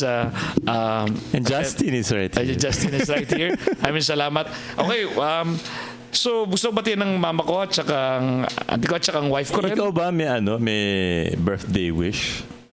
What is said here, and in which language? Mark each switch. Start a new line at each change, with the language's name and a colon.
English: and Justin is right here. Justin is right here. Salamat.
Filipino: Okay, so gusto ko batiin ng mama ko at saka ang auntie ko at saka ang wife ko rin. Ikaw ba may birthday wish?